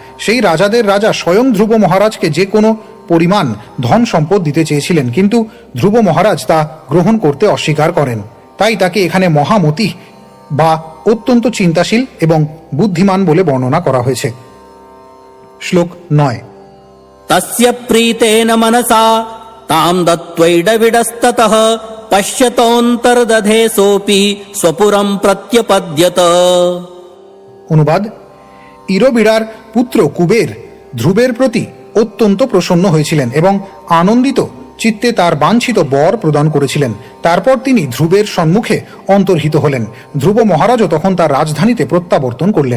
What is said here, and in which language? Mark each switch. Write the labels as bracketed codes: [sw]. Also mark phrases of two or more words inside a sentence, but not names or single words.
[bn] সেই রাজাদের রাজা স্বয়ং ধ্রুব মহারাজকে যে কোনো পরিমাণ ধন সম্পদ দিতে চেয়েছিলেন, কিন্তু ধ্রুব মহারাজ তা গ্রহণ করতে অস্বীকার করেন। তাই তাকে এখানে মহামতি বা অত্যন্ত চিন্তাশীল এবং বুদ্ধিমান বলে বর্ণনা করা হয়েছে। শ্লোক 9। [sa] तस्य प्रीतेन मनसा तां दत्वैडविडस्ततः पश्यतोऽन्तर्दधे सोऽपि स्वपुरं प्रत्यपद्यत। [bn] অনুবাদ: ইরবিড়ার পুত্র কুবের ধ্রুবের প্রতি অত্যন্ত প্রসন্ন হয়েছিলেন এবং আনন্দিত চিত্তে তার বাঞ্ছিত বর প্রদান করেছিলেন। তারপর তিনি ধ্রুবের সম্মুখে অন্তর্হিত হলেন। ধ্রুব মহারাজও তখন তার রাজধানীতে প্রত্যাবর্তন করলেন।